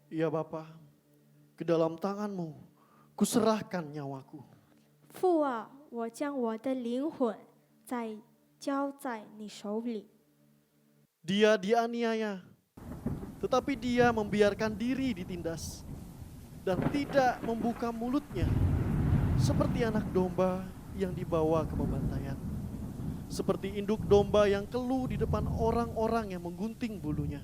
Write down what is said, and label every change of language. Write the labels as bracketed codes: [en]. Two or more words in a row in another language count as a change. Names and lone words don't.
[id] Bapa, ke dalam tangan-Mu kuserahkan nyawaku. [zh] 父啊，我将我的灵魂交在你手里。 [id] Dia dianiaya, tetapi dia membiarkan diri ditindas dan tidak membuka mulutnya, seperti anak domba yang dibawa ke pembantaian, seperti induk domba yang keluh di depan orang-orang yang menggunting bulunya.